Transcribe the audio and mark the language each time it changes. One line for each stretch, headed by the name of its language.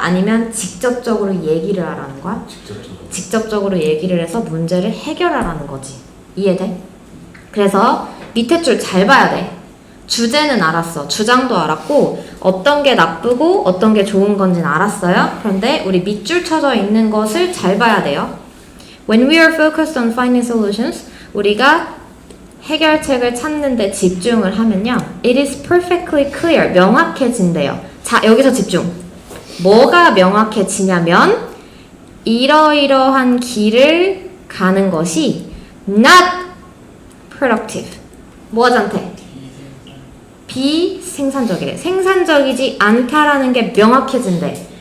Korean: 아니면 직접적으로 얘기를 하라는 거야? 직접적으로 얘기를 해서 문제를 해결하라는 거지. 이해돼? 그래서 밑에 줄 잘 봐야 돼. 주제는 알았어. 주장도 알았고 어떤 게 나쁘고 어떤 게 좋은 건지는 알았어요. 그런데 우리 밑줄 쳐져 있는 것을 잘 봐야 돼요.
English: When we are focused on finding solutions,
Korean: 우리가 해결책을 찾는데 집중을 하면요.
English: It is perfectly clear.
Korean: 명확해진대요. 자, 여기서 집중. 뭐가 명확해지냐면 이러이러한 길을 가는 것이
English: not productive.
Korean: 뭐하지 않대? 비생산적이래. 생산적이지 않다라는 게 명확해진대.